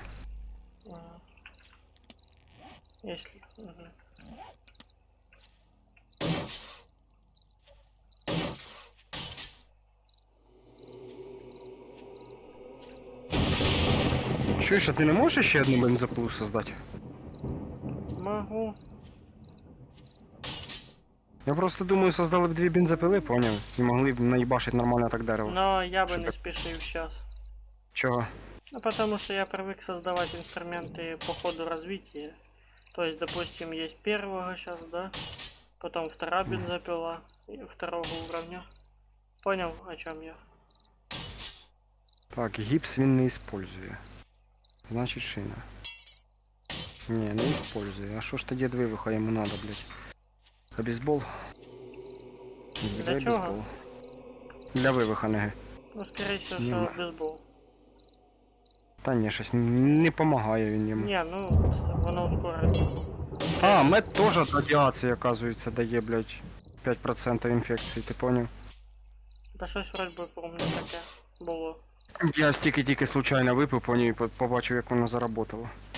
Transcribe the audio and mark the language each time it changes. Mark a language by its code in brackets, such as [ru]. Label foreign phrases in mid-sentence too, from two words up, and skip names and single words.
[uk] Ага. Если... Мгм. Чуєш, а ти не можеш ще одну бензопилу создати? [ru] Могу. [uk] Я просто думаю, создали б 2 бензопили, поняв? І могли б наїбашити нормально так дерево. [ru] Но я бы Что не так? спешил сейчас. [uk] Чого? [ru] Ну, потому что я привык создавать инструменты по ходу развития. То есть, допустим, есть первого сейчас, да? Потом вторая бензопила и второго уровня. Понял, о чем я? [uk] Так, гіпс він не использує. Значить шина. Не, не использує. А що ж тоді від вивиха йому надо, блядь? А бейсбол? Для чого? бейсбол. Для вивиха неги. [ru] Ну, скорее всего, [uk] Не [ru] что [uk] знаю. [ru] бейсбол. [uk] Та ні, щось не помагає він йому. Не, ну, воно ускорить. А, мед теж від радіації, оказується, дає, блядь, 5% інфекції, ти поняв? Та щось вроді би помню таке було. Я стільки случайно випив, поняв і побачив, як воно заработало.